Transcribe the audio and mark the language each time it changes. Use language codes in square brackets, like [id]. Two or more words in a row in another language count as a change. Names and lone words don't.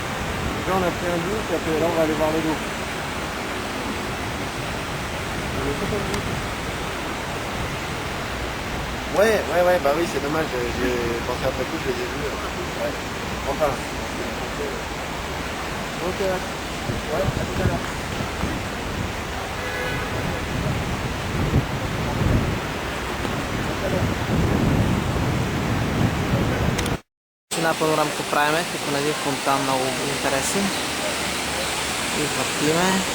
[fr] Là, on a pris un bus et après, là, on va aller voir le dos. Ouais, bah oui, c'est dommage, j'ai pensé après coup, je les ai vus. Ouais, enfin. Donc, ouais, à tout à l'heure. [bg] Една панорамка правиме, като на един фонтан, много интересен. И въртиме.